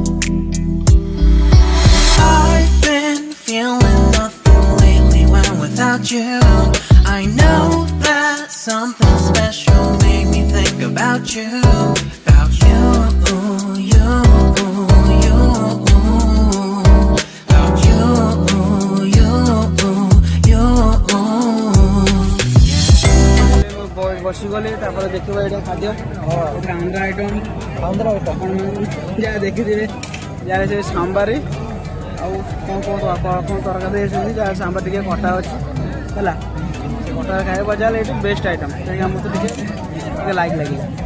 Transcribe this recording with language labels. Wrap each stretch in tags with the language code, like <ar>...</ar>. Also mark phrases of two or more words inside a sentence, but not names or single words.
<en>I've been feeling nothing lately when without you. I know that something special made me think about you, about you, you, you, about you, you, you.</en> <or>ବସିଗଲେ ତାପରେ ଦେଖିବା ଏଇଟା ଖାଦ୍ୟ ଏଇଟା ଆନ୍ଧ୍ର ଆଇଟମ୍ ଆପଣ ଯାହା ଦେଖିଥିବେ ଯାହା ସେ ସାମ୍ବାରି ଆଉ କ'ଣ ତରକାରୀ ଦେଇଛନ୍ତି ଯାହା ସାମ୍ବାର ଟିକେ ଖଟା ଅଛି ହେଲା ସେ ଖଟା ଖାଇବା ଯାହେଲେ ଏଇଠି</or> <en>best item</en> <or>ସେଇଟା ମୋତେ ଟିକେ ଲାଇକ୍ ଲାଗିଲା</or>